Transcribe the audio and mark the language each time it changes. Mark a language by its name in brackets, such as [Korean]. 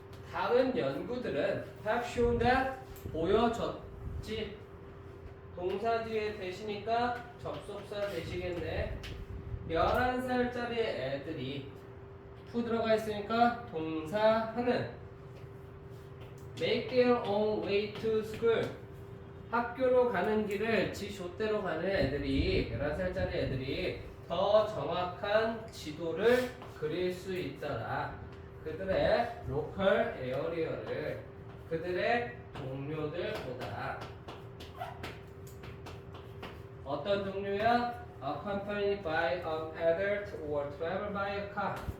[Korean] 다른 연구들은 [English] have shown that [Korean] 보여줬지. 동사 뒤에 대시니까 접속사 되시겠네. 11살짜리 애들이 to 들어가 있으니까 동사하는 [English] make their own way to school. [Korean] 학교로 가는 길을 지 좆대로 가는 애들이 11살짜리 애들이 더 정확한 지도를 그릴 수 있더라. 그들의 로컬 에어리어를 그들의 동료들보다 어떤 동료야? [English] Accompanied by an adult or travel by a car.